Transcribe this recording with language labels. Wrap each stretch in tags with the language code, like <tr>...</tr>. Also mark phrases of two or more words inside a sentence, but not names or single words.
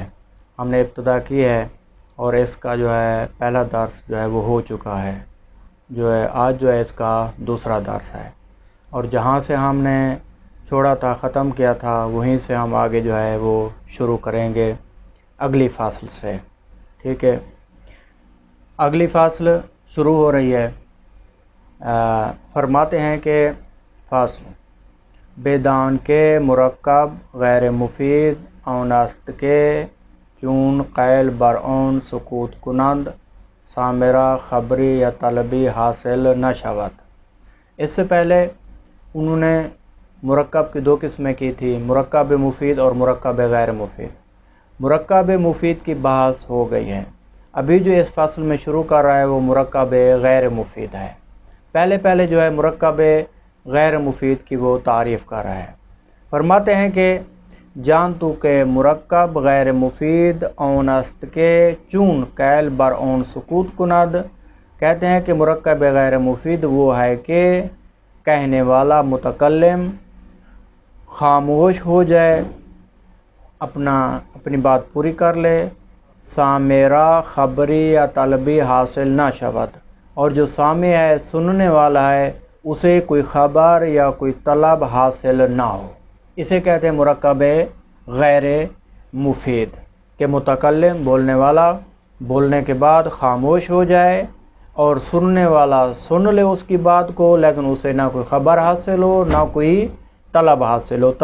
<ur>ہم نے ابتدا کی ہے اور اس کا جو ہے پہلا درس جو ہے وہ ہو چکا ہے، آج جو ہے اس کا دوسرا درس ہے، اور جہاں سے ہم نے چھوڑا تھا، ختم کیا تھا، وہیں سے ہم آگے جو ہے وہ شروع کریں گے اگلی فصل سے۔ ٹھیک ہے، اگلی فصل شروع ہو رہی ہے۔ فرماتے ہیں کہ</ur> <fa>فصل بیدان کے مرکب غیر مفید اون است کے چون قیل بر اون سکوت کنند سامرہ خبری یا طلبی حاصل نہ شود۔</fa> <ur>اس سے پہلے انہوں نے مرکب کی دو قسمیں کی تھی، مرکب مفید اور مرکب غیر مفید۔ مرکب مفید کی بحث ہو گئی ہے، ابھی جو اس فصل میں شروع کر رہا ہے وہ مرکب غیر مفید ہے۔ پہلے جو ہے مرکب غیر مفید کی وہ تعریف کر رہا ہے۔ فرماتے ہیں کہ</ur> <fa>جان تو کہ مرکب غیر مفید اون است کے چون قیل بر اون سکوت کند،</fa> <ur>کہتے ہیں کہ مرکب غیر مفید وہ ہے کہ کہنے والا متکلم خاموش ہو جائے، اپنی بات پوری کر لے،</ur> <fa>سامرہ خبری یا طلبی حاصل نہ شود،</fa> <ur>اور جو سامع ہے، سننے والا ہے، اسے کوئی خبر یا کوئی طلب حاصل نہ ہو، اسے کہتے ہیں مرکب غیر مفید، کہ متکلم بولنے والا بولنے کے بعد خاموش ہو جائے اور سننے والا سن لے اس کی بات کو، لیکن اسے نہ کوئی خبر حاصل ہو نہ کوئی طلب حاصل ہو۔</ur>